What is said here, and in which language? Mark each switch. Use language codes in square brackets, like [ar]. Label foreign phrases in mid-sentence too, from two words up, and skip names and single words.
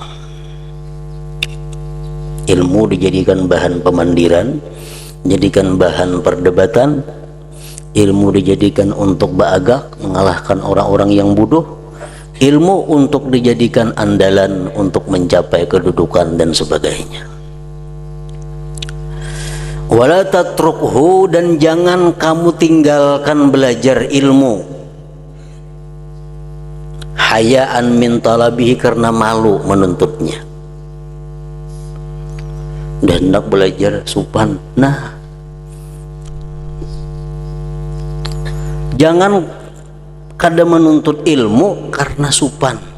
[id] Ilmu dijadikan bahan pemandiran, dijadikan bahan perdebatan, ilmu dijadikan untuk baagak, mengalahkan orang-orang yang bodoh, ilmu untuk dijadikan andalan untuk mencapai kedudukan dan sebagainya. [ar] ولا تتركه, [id] dan jangan kamu tinggalkan belajar ilmu [ar] حياء من طلبه, [id] karena malu menuntutnya. [bjn] Dan hendak belajar supan, nah jangan kada menuntut ilmu karena supan.